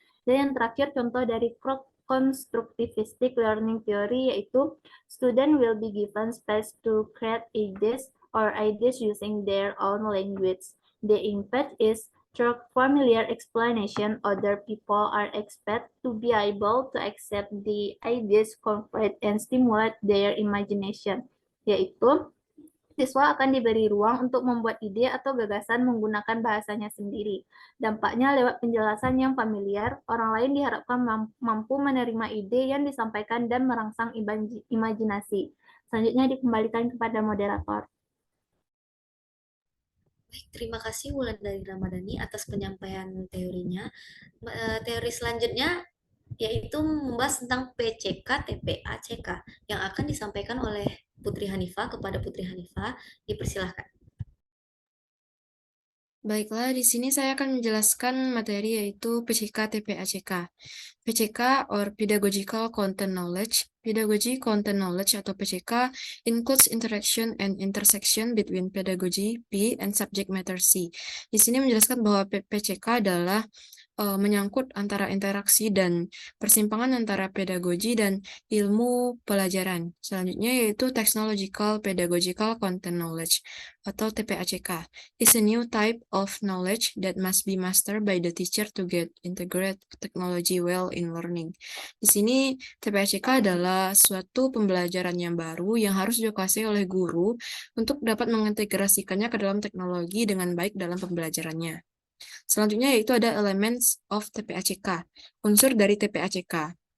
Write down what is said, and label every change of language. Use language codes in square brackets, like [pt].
[id] Dan yang terakhir contoh dari [en] constructivistic learning theory [id] yaitu [en] student will be given space to create ideas using their own language. The impact is through familiar explanation, other people are expected to be able to accept the ideas, convert, and stimulate their imagination. [id] Yaitu, siswa akan diberi ruang untuk membuat ide atau gagasan menggunakan bahasanya sendiri. Dampaknya lewat penjelasan yang familiar, orang lain diharapkan mampu menerima ide yang disampaikan dan merangsang imajinasi. Selanjutnya dikembalikan kepada moderator. Baik, terima kasih Wulandari Ramadhani atas penyampaian teorinya. Teori selanjutnya yaitu membahas tentang PCK, TPA, CK yang akan disampaikan oleh Putri Hanifah kepada Putri Hanifah. Dipersilahkan. Baiklah, di sini saya akan menjelaskan materi yaitu PCK TPACK. [en] PCK or Pedagogical Content Knowledge. Pedagogy Content Knowledge atau PCK includes interaction and intersection between pedagogy P and subject matter C. [id] Di sini menjelaskan bahwa PCK adalah menyangkut antara interaksi dan persimpangan antara pedagogi dan ilmu pelajaran. Selanjutnya yaitu Technological Pedagogical Content Knowledge atau TPACK. [en] Is a new type of knowledge that must be mastered by the teacher to get integrate technology well in learning. [id] Di sini TPACK adalah suatu pembelajaran yang baru yang harus dikuasai oleh guru untuk dapat mengintegrasikannya ke dalam teknologi dengan baik dalam pembelajarannya. Selanjutnya yaitu ada elements of TPACK, unsur dari TPACK.